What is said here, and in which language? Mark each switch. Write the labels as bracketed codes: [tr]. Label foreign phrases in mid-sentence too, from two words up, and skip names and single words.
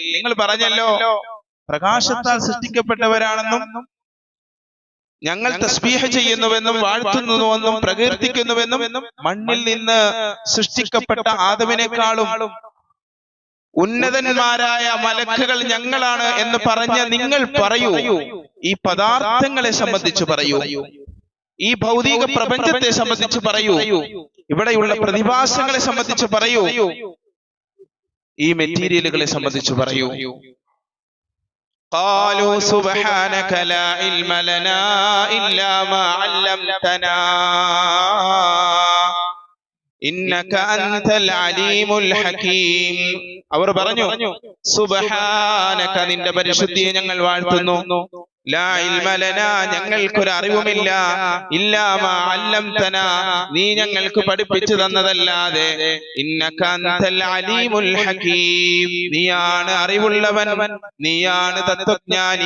[ml] നിങ്ങൾ പറഞ്ഞല്ലോ പ്രകാശത്താൽ സൃഷ്ടിക്കപ്പെട്ടവരാണെന്നും ഞങ്ങൾ തസ്ബീഹ് ചെയ്യുന്നുവെന്നും വാഴ്ത്തുന്നുവെന്നും പ്രകീർത്തിക്കുന്നുവെന്നും മണ്ണിൽ നിന്ന് സൃഷ്ടിക്കപ്പെട്ട ആദമിനേക്കാളും ഉന്നതന്മാരായ മലക്കുകൾ ഞങ്ങളാണ് എന്ന് പറഞ്ഞ നിങ്ങൾ പറയൂ. ഈ പദാർത്ഥങ്ങളെ സംബന്ധിച്ച് പറയൂ, ഈ ഭൗതിക പ്രപഞ്ചത്തെ സംബന്ധിച്ച് പറയൂ, ഇവിടെയുള്ള പ്രതിഭാസങ്ങളെ സംബന്ധിച്ച് പറയൂ, ഈ മെറ്റീരിയലുകളെ സംബന്ധിച്ച് പറയൂ. [ar] قالوا سبحانك لا علم لنا إلا ما علمتنا إنك أنت العليم الحكيم. [ml] അവർ പറഞ്ഞു, സുബ്ഹാനക, നിന്റെ പരിശുദ്ധിയെ ഞങ്ങൾ വാഴ്ത്തുന്നു, [ar] لا علم لنا, [ml] ഞങ്ങൾക്കൊരു അറിവുമില്ല, [ar] إلا ما علمتنا, [ml] നീ ഞങ്ങൾക്ക് പഠിപ്പിച്ചു തന്നതല്ലാതെ, [ar] إنك أنت العليم الحكيم, [ml] നീയാണ് അറിവുള്ളവൻ, നീയാണ് തത്വജ്ഞാനി.